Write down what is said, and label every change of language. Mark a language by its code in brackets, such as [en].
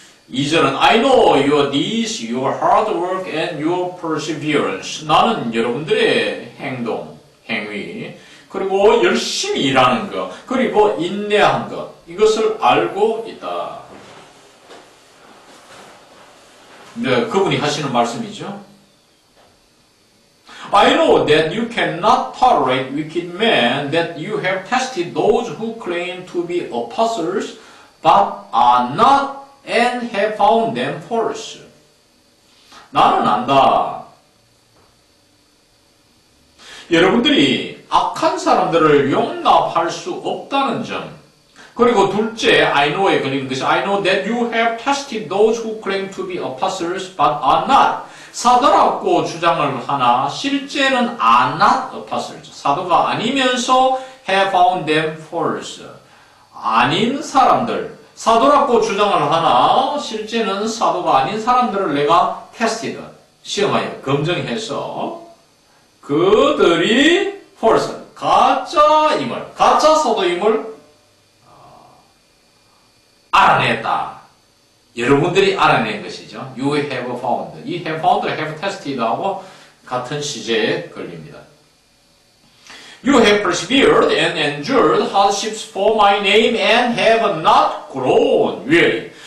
[ko] 2절은 [en] I know your deeds, your hard work and your perseverance. [ko] 나는 여러분들의 행위, 그리고 열심히 일하는 것, 그리고 인내한 것, 이것을 알고 있다. 네, 그분이 하시는 말씀이죠. [en] I know that you cannot tolerate wicked men, that you have tested those who claim to be apostles, but are not, and have found them false. [ko] 나는 안다. 여러분들이 악한 사람들을 용납할 수 없다는 점. 그리고 둘째, [en] I know에 [ko] 걸리는 것이 [en] I know that you have tested those who claim to be apostles, but are not. [ko] 사도라고 주장을 하나 실제는 [en] are not apostles. [ko] 사도가 아니면서 [en] have found them false. [ko] 아닌 사람들. 사도라고 주장을 하나 실제는 사도가 아닌 사람들을 내가 tested. 시험하여 검증해서 그들이 false. 가짜임을, 가짜 사도임을 알아냈다. 여러분들이 알아낸 것이죠. [en] You have found. [ko] 이 [en] have found, have tested [ko] 하고 같은 시제에 걸립니다. [en] You have persevered and endured hardships for my name and have not grown weary.